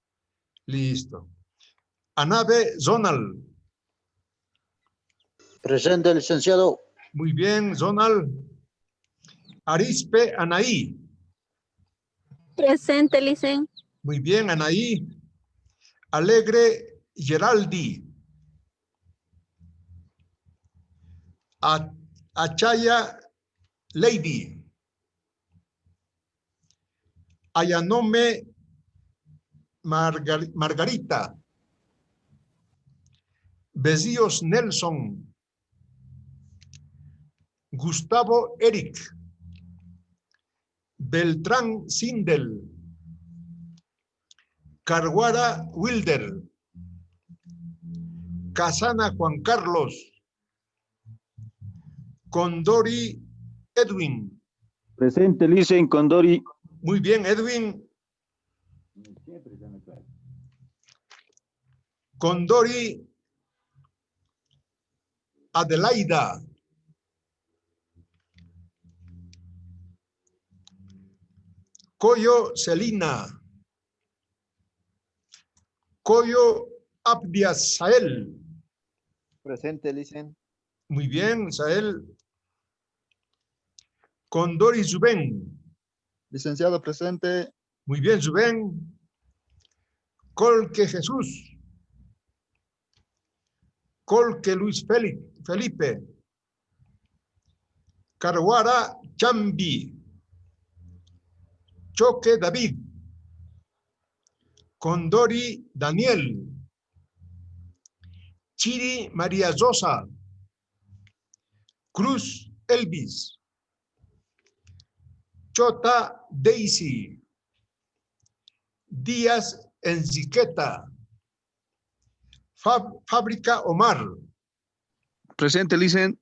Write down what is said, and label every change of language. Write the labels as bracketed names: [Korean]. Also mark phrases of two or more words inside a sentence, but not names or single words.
[Spanish] Listo. Anabe Zonal. Presente, licenciado. Muy bien, Zonal. Arispe Anaí. Presente, Licen. Muy bien, Anaí. Alegre Geraldi. Achaya Lady. Ayanome Margarita. Besíos Nelson. Gustavo Eric. Beltrán Sindel. Carguara Wilder. Casana Juan Carlos. Condori Edwin. Presente, Licen, Condori. Muy bien, Edwin. Condori Adelaida. Coyo Celina. Coyo Abdias Sael. Presente, Licen. Muy bien, Sael. Condori Zubén. Licenciado, presente. Muy bien, Rubén. Colque Jesús. Colque Luis Felipe. Caruara Chambi. Choque David. Condori Daniel. Chiri María Rosa. Cruz Elvis. Chota Daisy. Díaz Enriqueta. Fábrica Omar. Presente, Licen.